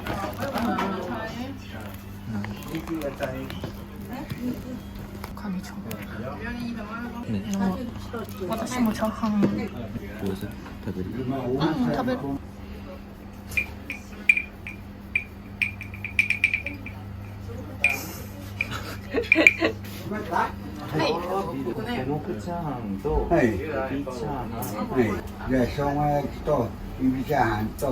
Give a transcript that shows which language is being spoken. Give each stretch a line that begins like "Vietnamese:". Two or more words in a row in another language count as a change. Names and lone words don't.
Korean: 감이 좋아.
Japanese: 私もチャーハン。
Korean: 그래서 다들
Japanese: 食べる。五目チャーハンとはいエビチャーハンはい。じゃあ、生姜焼きと、エビチャーハンと、